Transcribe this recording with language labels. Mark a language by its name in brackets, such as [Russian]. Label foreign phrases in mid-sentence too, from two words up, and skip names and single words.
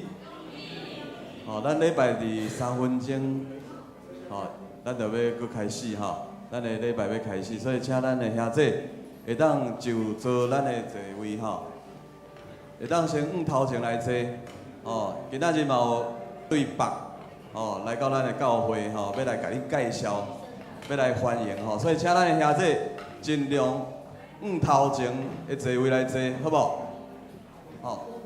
[Min Nan Chinese] 吼，咱礼拜伫3分钟，吼，咱就要搁开始吼，咱的礼拜要开始，所以请咱的兄弟会当就坐咱的座位吼，会当先往头前来坐，吼，今仔日嘛有对北，吼，来到咱的教会吼，要来甲你介绍，要来欢迎吼，所以请咱的兄弟尽量。头前的座位来坐，好不好？好。